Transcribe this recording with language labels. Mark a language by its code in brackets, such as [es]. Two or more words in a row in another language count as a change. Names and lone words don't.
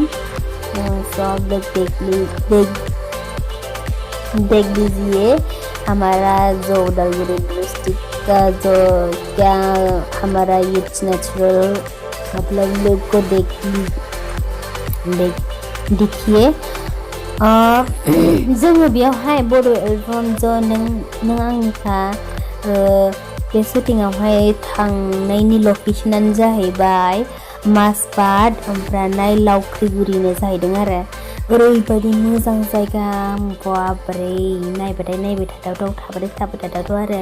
[hi] सब लोग देख लीजिए हमारा जो उदालगुरी डिस्ट्रिक्ट का जो क्या हमारा ये नेचुरल मतलब लोग को देखिए। [brx] जोङो बेयावहाय बड' एलबाम जो नों आंनिखा बे शुटिंआवहाय थांनायनि लकेशनानो जाहैबाय मासबाट ओमफ्राय लाउख्रिगुरिनो जाहैदों आरो। ओरैबायदि मोजां जायगा बाब्रे नायबाथाय थाथावथाव थाबाय थाथावथाव आरो।